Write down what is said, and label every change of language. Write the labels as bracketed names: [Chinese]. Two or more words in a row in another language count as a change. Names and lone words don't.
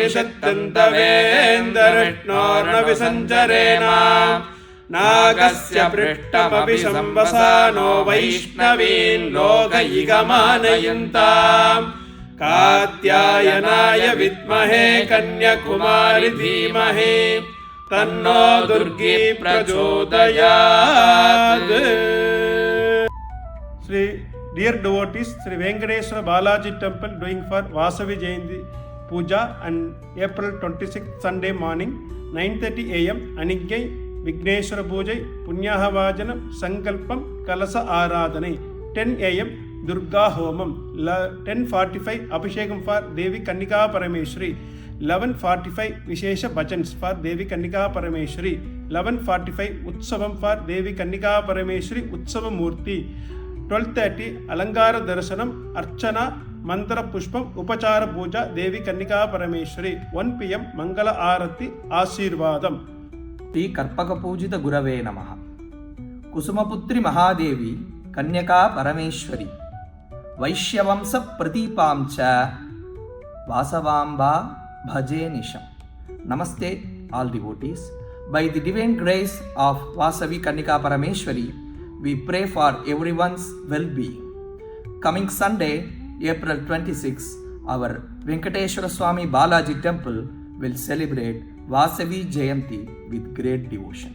[Sanskrit] निषत्तंतवेंदरिष्णोर्न विसंचरेण नागस्य पृष्ठमपि संवसानो वैष्णवीन् लोकैकमानयंतां कात्यायनाय विद्महे कन्याकुमारि धीमहि तन्नो दुर्गि प्रचोदयात्. [English] Sri, dear devotees, Sri Venkateswara Balaji Temple doing for Vasavi Jayanti Puja on April 26th Sunday morning 9:30 a.m. Aniggai Vigneshwara Pujai Punyahavajana Sankalpam Kalasa Aradhanai 10 a.m. Durga Homam 10:45 Abhishekam for Devi Kannika Parameshwari 11:45 Vishesha Bhajans for Devi Kannika Parameshwari 11:45 Utsavam for Devi Kannika Parameshwari Utsava Murti 12:30 Alangara Darshanam Archana Mantra Pushpam Upachara Puja Devi Kannika Parameshwari 1 p.m. Mangala Arati Ashirvadam. [Sanskrit] श्री कर्पक पूजित गुरवे नमः. कुसुमपुत्रि महादेवि कन्यका परमेश्वरि वैश्यवंस प्रतीपां च वासवाम्बा भजे निशं. [English] ನಮಸ್ತೆ all devotees. By the divine grace of Vasavi Kannika Parameshwari, we pray for everyone's well-being. Coming Sunday, April 26, our Venkateshwara Swami Balaji Temple will celebrate Vasavi Jayanti with great devotion.